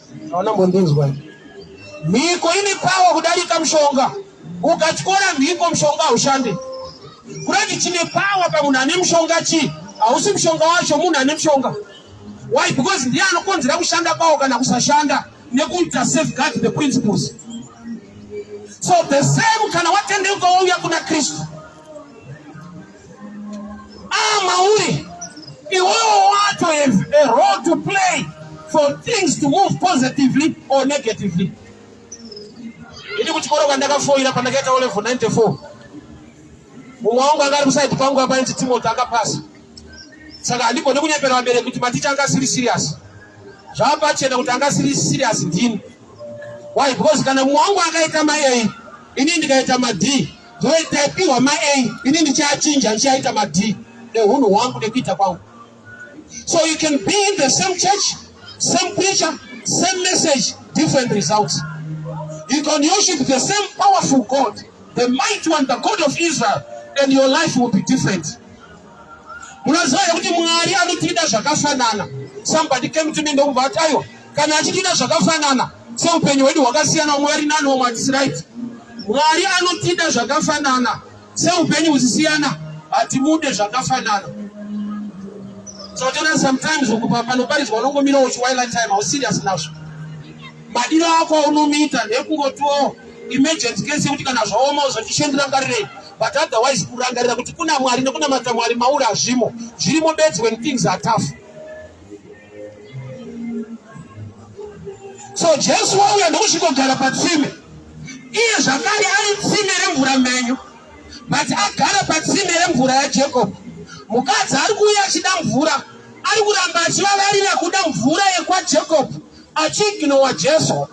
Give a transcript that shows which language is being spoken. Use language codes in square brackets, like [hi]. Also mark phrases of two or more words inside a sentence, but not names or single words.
[sn] Hauna mbondinzwa here? Mhiko ine power kudarika mushonga. Ukatyora mhiko, mushonga haushandi. Kurati chine power pamunhu ane mushonga chi? Hausi mushonga wacho, munhu ane mushonga. [en] Why? Because [sn] ndiye anokonzera kushanda kwawo kana kusashanda, nekuita [en] safeguard the principles. So the same, [sn] kana watendeuka wauya kuna Kristu. Ah, mauri, iwewe wacho [en] a, a role to play for things to move positively or negatively. [sn] Ini kuchikoro kwandakafoira pandakaita [en] O level ninety-four. [sn] Mumwe wangu anga ari kuside kwangu apa, inzi Timothy akapasa. Saka handikone kunyepera vabereki kuti maticha anga asiri serious. Zvapachena kuti anga asiri serious ndini. [en] Why? [sn] Because kana mumwe wangu akaita ma A, ini ndikaita ma D, ndoita ipiwa ma A, ini ndichachinja, ndichaita ma D. Nehunhu hwangu nekuita kwangu. [en] So you can be in the same church, same preacher, same message, different results. You can worship the same powerful God, the mighty one, the God of Israel, and your life will be different. [sn] Munoziva here kuti Mwari anotida zvakafanana. [en] Somebody came to me [sn] ndokubva ati, "Aiwa, kana achitida zvakafanana, seupenyu hwedu hwakasiyana, umwe ari nani, umwe hatisi right." Mwari anotida zvakafanana. Seupenyu husisiyana, hatimude zvakafanana. So, tona sometimes ukupa panoparidzwa unongomira uchi [en] while time, how serious [sn] nazvo. Madiro ako aunomiita ndekungotiwo [en] emergency case [sn] yekuti kana zvaoma uzochishendera ngarirei. [en] But otherwise [sn] kurangarira kuti kuna Mwari nekuna mata Mwari mauri hazvimo. Zvirimo bedzi [en] when things are tough. [sn] So Jesu wauya ndokusvikogara patsime. Iye zvakare ari tsime remvura mhenyu. But agara patsime remvura yaJacob. Mukadzi ari kuuya achida mvura. Ari kuramba achivavarira kuda mvura yekwaJacob. Achiignowa Jesu.